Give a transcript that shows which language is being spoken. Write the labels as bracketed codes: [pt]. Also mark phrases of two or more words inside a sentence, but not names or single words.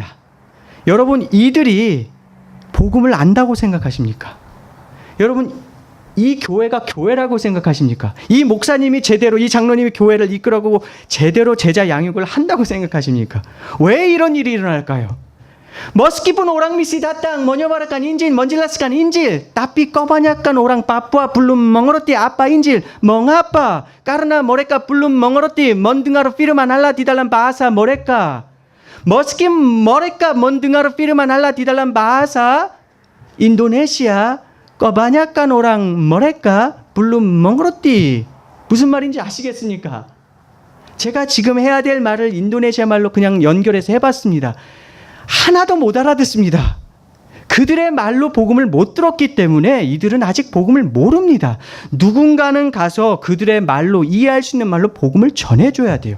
[ko] 여러분, 이들이 복음을 안다고 생각하십니까? 여러분, 이 교회가 교회라고 생각하십니까? 이 목사님이 제대로, 이 장로님이 교회를 이끌어가고 제대로 제자 양육을 한다고 생각하십니까? 왜 이런 일이 일어날까요? [id] Meskipun orang misi datang menyebarkan Injil, menjelaskan Injil, tapi kebanyakan orang Papua belum mengerti apa Injil. Mengapa? Karena mereka belum mengerti mendengar firman Allah di dalam bahasa mereka. Meski mereka mendengar firman Allah di dalam bahasa Indonesia, kebanyakan orang mereka belum mengerti. [ko] 무슨 말인지 아시겠습니까? 제가 지금 해야 될 말을 인도네시아 말로 그냥 연결해서 해봤습니다. 하나도 못 알아듣습니다. 그들의 말로 복음을 못 들었기 때문에 이들은 아직 복음을 모릅니다. 누군가는 가서 그들의 말로 이해할 수 있는 말로 복음을 전해줘야 돼요.